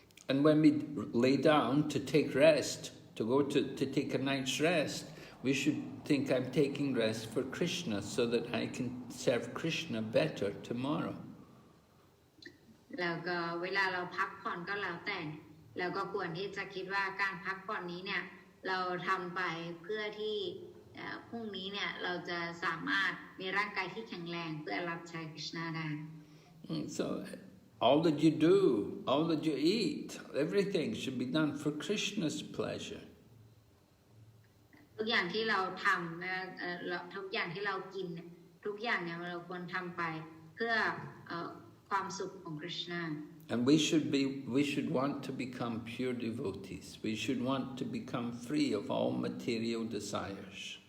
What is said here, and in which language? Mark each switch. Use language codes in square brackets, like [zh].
[en] And when we lay down to take rest, to go to take a night's rest, we should think I'm taking rest for Krishna so that I can serve Krishna better tomorrow. [th] แล้วก็เวลาเราพักผ่อนก็แล้วแต่แล้วก็ควรที่จะคิดว่าการพักผ่อนนี้เนี่ยเราทำไปเพื่อที่พรุ่งนี้เนี่ยเราจะสามารถมีร่างกายที่แข็งแรงเพื่อรับใช้คริชนาได้ [en] So all that you do, all that you eat, everything should be done for Krishna's pleasure. [th] ทุกอย่างที่เราทำทุกอย่างที่เรากินทุกอย่างเนี่ยเราควรทำไปเพื่อความสุขของคริชนา [en] And we should want to become pure devotees. We should want to become free of all material desires.